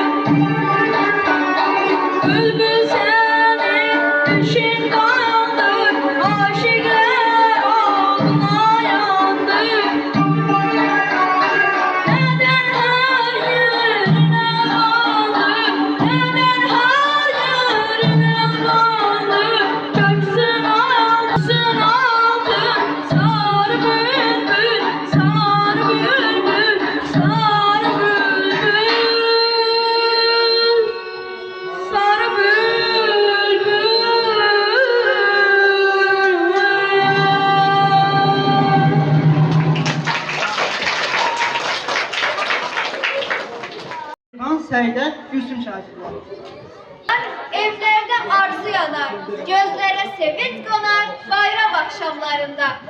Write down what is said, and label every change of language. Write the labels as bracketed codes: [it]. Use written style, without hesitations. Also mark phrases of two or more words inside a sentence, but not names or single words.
[tr] Bülbül senin düşün kaldı, aşıklar oduna yandı. Neden her yerine bandı, neden her yerine bandı. Köksün alsın altın, sar bülbül, sar bülbül, sar bülbül, sar [az] İvan Səydə Gülsüm şagirləri. [tr] Evlerde arzu yanar, gözlere sevinç konar bayram akşamlarında.